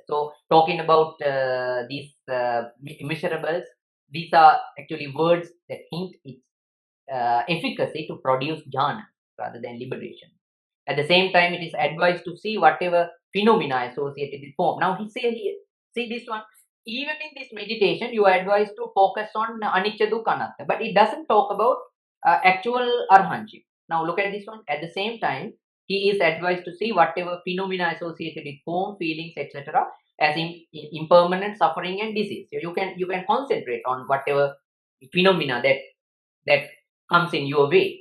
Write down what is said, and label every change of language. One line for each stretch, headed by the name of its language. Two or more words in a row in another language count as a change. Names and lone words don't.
English: So talking about these immeasurables, these are actually words that hint its efficacy to produce jhana rather than liberation. At the same time, it is advised to see whatever phenomena associated with form. Now he said here, see this one, even in this meditation, you are advised to focus on
Pali: anicca dukkha anatta,
English: but it doesn't talk about actual arhanship. Now look at this one. At the same time, he is advised to see whatever phenomena associated with form, feelings, etc. as impermanent, suffering, and disease. So you can concentrate on whatever phenomena that comes in your way.